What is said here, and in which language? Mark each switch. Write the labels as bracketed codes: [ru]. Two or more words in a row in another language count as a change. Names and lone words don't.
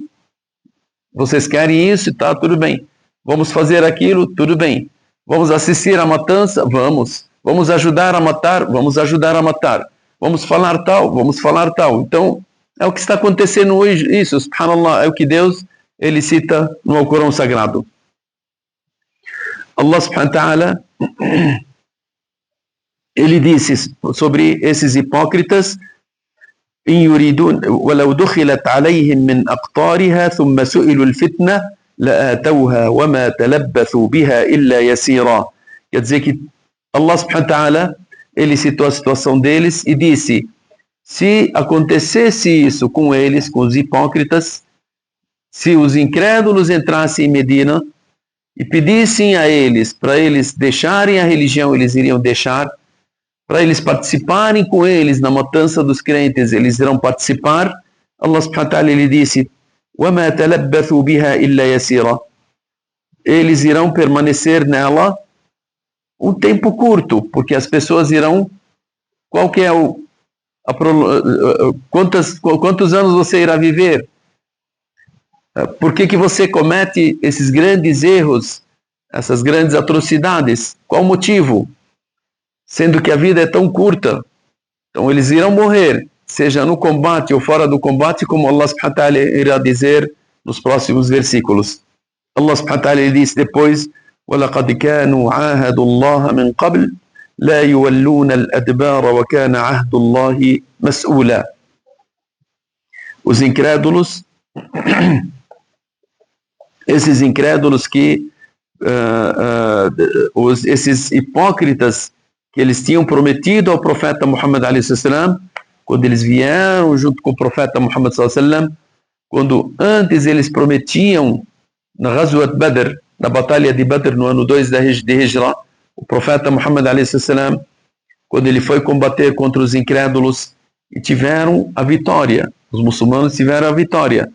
[pt] Vocês querem isso? Tá, tudo bem. Vamos fazer aquilo? Tudo bem. Vamos assistir à matança? Vamos. Vamos ajudar a matar? Vamos ajudar a matar. Vamos falar tal? Vamos falar tal. Então, é o que está acontecendo hoje. Isso, subhanallah, é o que Deus, ele cita no Alcorão Sagrado. [ar] الله سبحانه وتعالى, [pt] ele disse sobre esses hipócritas: [ar] إن يريدون ولو دخلت عليهم من أقطارها ثم سئلوا الفتنة لآتوها وما تلبثوا بها إلا يسيرا. [pt] Quer dizer que [ar] الله سبحانه وتعالى, [pt] ele citou a situação deles e disse: se acontecesse isso com eles, com os hipócritas, se os incrédulos entrassem em Medina e pedissem a eles para eles deixarem a religião, eles iriam deixar. Para eles participarem com eles na matança dos crentes, eles irão participar. [ar] الله سبحانه وتعالى, [pt] ele disse: [ar] وَمَا تَلَبَّثُوا بِهَا إِلَّا يَسِيرًا. [pt] Eles irão permanecer nela um tempo curto, porque as pessoas irão... Qual que é quantos anos você irá viver? Por que você comete esses grandes erros, essas grandes atrocidades? Qual o motivo? Sendo que a vida é tão curta. Então eles irão morrer, seja no combate ou fora do combate, como [ar] الله سبحانه وتعالى [pt] irá dizer nos próximos versículos. [ar] الله سبحانه وتعالى [pt] diz depois: [ar] وَلَقَدْ كَانُوا عَاهَدُوا اللَّهَ مِنْ قَبْلِ لَا يُوَلُّونَ الْأَدْبَارَ وَكَانَ عَهْدُ اللَّهِ مَسْئُولًا. [pt] Os incrédulos, esses incrédulos que, esses hipócritas que eles tinham prometido ao profeta Muhammad a.s., quando eles vieram junto com o profeta Muhammad a.s., quando antes eles prometiam na [ar] غزوة بدر, [pt] na batalha de Badr no ano 2 de Hijra, o profeta Muhammad a.s., quando ele foi combater contra os incrédulos e tiveram a vitória, os muçulmanos tiveram a vitória.